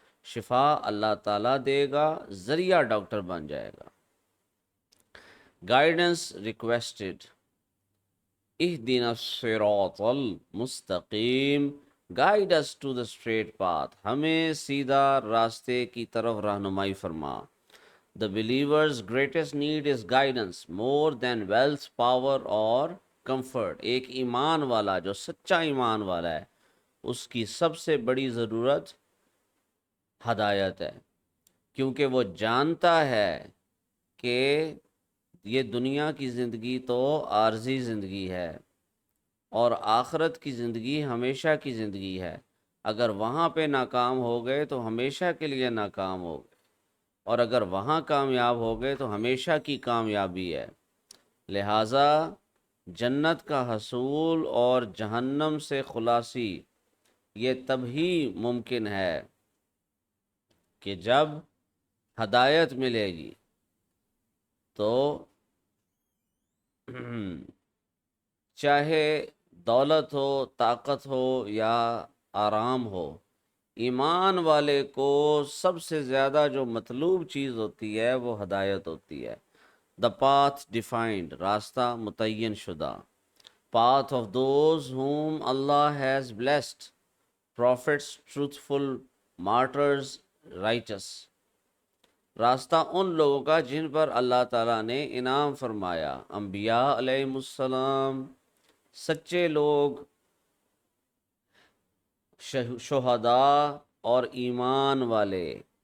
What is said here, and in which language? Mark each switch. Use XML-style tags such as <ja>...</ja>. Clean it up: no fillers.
<ur>شفا اللہ تعالیٰ دے گا، ذریعہ ڈاکٹر بن جائے گا.</ur> <en>Guidance requested.</en> <ar>اہدنا الصراط المستقیم،</ar> <en>guide us to the straight path،</en> <ur>ہمیں سیدھا راستے کی طرف رہنمائی فرما.</ur> <en>The believer's greatest need is guidance more than wealth, power or comfort.</en> <ur>ایک ایمان والا جو سچا ایمان والا ہے، اس کی سب سے بڑی ضرورت ہدایت ہے، کیونکہ وہ جانتا ہے کہ یہ دنیا کی زندگی تو عارضی زندگی ہے. اور آخرت کی زندگی ہمیشہ کی زندگی ہے. اگر وہاں پہ ناکام ہو گئے تو ہمیشہ کے لیے ناکام ہو گئے، اور اگر وہاں کامیاب ہو گئے تو ہمیشہ کی کامیابی ہے. لہٰذا جنت کا حصول اور جہنم سے خلاصی یہ تب ہی ممکن ہے کہ جب ہدایت ملے گی. تو چاہے دولت ہو، طاقت ہو یا آرام ہو، ایمان والے کو سب سے زیادہ جو مطلوب چیز ہوتی ہے وہ ہدایت ہوتی ہے.</ur> <en>the path defined,</en> <ur>راستہ متعین شدہ.</ur> <en>Path of those whom اللہ has blessed، prophets truthful، martyrs righteous.</en> <ur>راستہ ان لوگوں کا جن پر اللہ تعالیٰ نے انعام فرمایا، انبیاء علیہ السلام، سچے لوگ، شہداء اور ایمان والے.</ur>